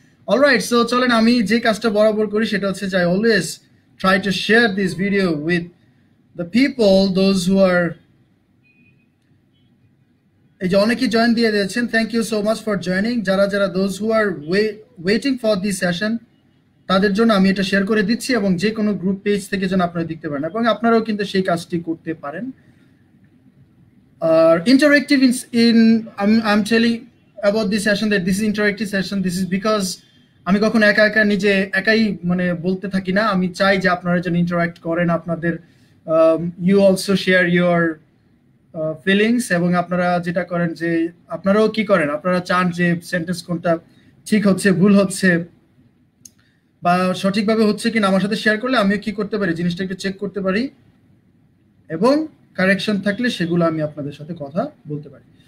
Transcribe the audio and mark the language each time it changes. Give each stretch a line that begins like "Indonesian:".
English: alright, so
Bangla: চলেন আমি যে কাজটা বরাবর করি সেটা হচ্ছে যে
English: I always try to share this video with the people those who are,
Bangla: এই যে অনেকেই জয়েন দিয়ে দিয়েছেন,
English: Thank you so much for joining.
Bangla: যারা যারা
English: those who are waiting for this session
Bangla: তাদের জন্য আমি এটা শেয়ার করে দিচ্ছি এবং যে কোনো গ্রুপ পেজ থেকে যেন আপনারা দেখতে পারেন এবং আপনারাও কিন্তু সেই কাজটি করতে পারেন।
English: Interactive I'm telling about this session that this is interactive session. This is because
Bangla: আমি কখন একা একা নিজে একাই মানে বলতে থাকি না, আমি চাই যে আপনারা যেন ইন্টারঅ্যাক্ট করেন, আপনাদের
English: you also share your feelings
Bangla: এবং আপনারা যেটা করেন যে আপনারাও কি করেন, আপনারা চান যে সেন্টেন্স কোনটা ঠিক হচ্ছে ভুল হচ্ছে বা সঠিকভাবে হচ্ছে কিনা আমার সাথে শেয়ার করলে আমিও কি করতে পারি জিনিসটা একটু চেক করতে পারি এবং কারেকশন থাকলে সেগুলো আমি আপনাদের সাথে কথা বলতে পারি।